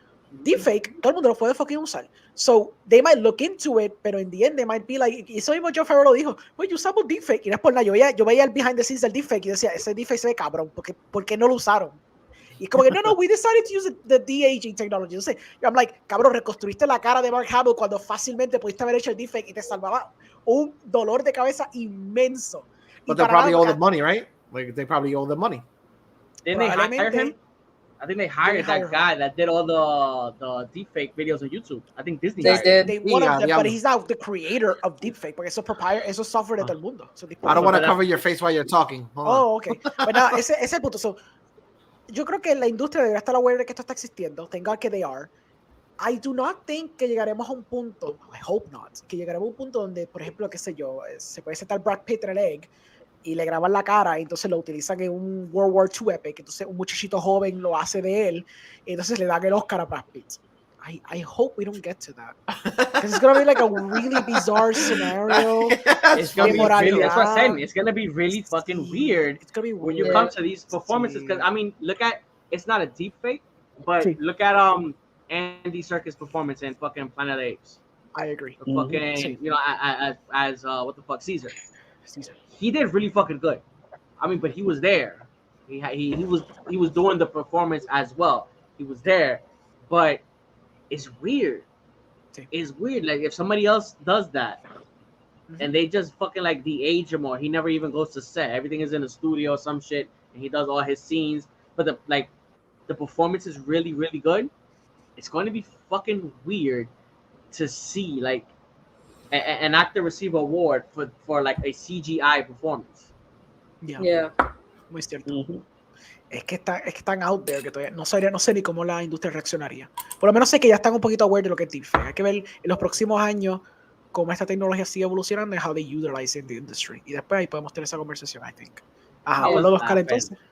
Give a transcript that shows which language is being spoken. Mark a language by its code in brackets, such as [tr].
[es] Deepfake, todo el mundo lo puede [en] fucking [es] usar. [en] So, they might look into it, [es] pero [en] in the end, they might be like, [es] y eso mismo Jon Favreau lo dijo, pues usamos deepfake, y no es por nada, yo veía el [en] behind the scenes [es] del deepfake y decía, ese deepfake se ve cabrón, ¿por qué no lo usaron? Y es como que, no, [en] we decided to use the de-aging technology. [es] Entonces, [en] I'm like, [es] cabrón, reconstruiste la cara de Mark Hamill cuando fácilmente pudiste haber hecho el deepfake y te salvaba un dolor de cabeza inmenso. [en] But they probably owe the money, right? Like, they probably owe the money. Didn't they hire him? I think they hired that guy that did all the deepfake videos on YouTube. I think Disney hired him. But he's not the creator of deepfake, [es] porque eso es software de todo el mundo. [en] So I don't want to cover your face while you're talking. Okay. [es] But nada, ese es el punto. So, yo creo que la industria debería estar aware de que esto está existiendo. [en] Thank God [es] que [en] they are. I do not think [es] que llegaremos a un punto, [en] I hope not, [es] que llegaremos a un punto donde, por ejemplo, qué sé yo, se puede sentar Brad Pitt en el egg y le graban la cara y entonces lo utilizan en un [en] World War II epic, [es] entonces un muchachito joven lo hace de él y entonces le dan el Oscar a Brad Pitt. [en] I hope we don't get to that. Because it's going to be like a really bizarre scenario. It's going to be really, that's what I'm saying. It's going to be really fucking weird. It's going to be weird. When you come to these performances. Because, I mean, look at, it's not a deep fake, but look at Andy Serkis' performance in fucking Planet of the Apes. I agree. Fucking, you know, as what the fuck, Caesar. He did really fucking good. I mean, but he was there. He was doing the performance as well. He was there, but it's weird. It's weird. Like if somebody else does that, and they just fucking like de-age him, or he never even goes to set. Everything is in the studio or some shit, and he does all his scenes. But the performance is really, really good. It's going to be fucking weird to see like an actor receive an award for like a CGI performance. [es] Yeah. Muy cierto. Es que están [en] out there [es] que todavía no sé ni cómo la industria reaccionaría. Por lo menos sé que ya están un poquito aware de lo que es deepfake. Hay que ver en los próximos años cómo esta tecnología sigue evolucionando y [en] how they utilize in the industry. [es] Y después ahí podemos tener esa conversación, [en] I think. [es] Ajá, por los dos entonces.